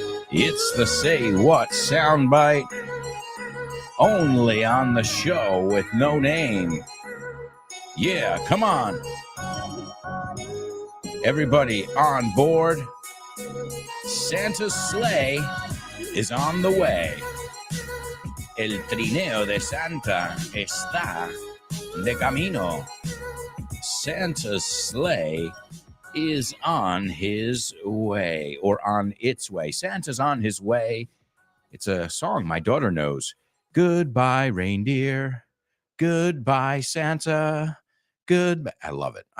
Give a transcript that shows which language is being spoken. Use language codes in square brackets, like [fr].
[en] It's the Say What soundbite, only on the show with no name. Yeah, come on. Everybody on board. Santa's sleigh is on the way. [es] El trineo de Santa está de camino. [en] Santa's sleigh is on his way, or on its way. Santa's on his way. It's a song my daughter knows. Goodbye, reindeer. Goodbye, Santa. Goodbye. I love it.